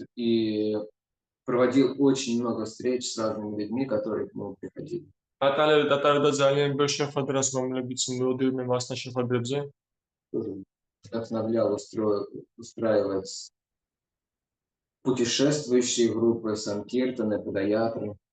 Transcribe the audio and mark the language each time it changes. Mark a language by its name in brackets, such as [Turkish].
[Russian] И проводил очень много встреч с разными людьми, которые к нему приходили. [Georgian] ატარებდა ძალიან ბევრ შეხვედრას, რომლებიც მოდიოდნენ მასთან შეხვედრებზე. [Russian] Тоже вдохновлял устраивать путешествующие группы, санкиртаны, падаятры.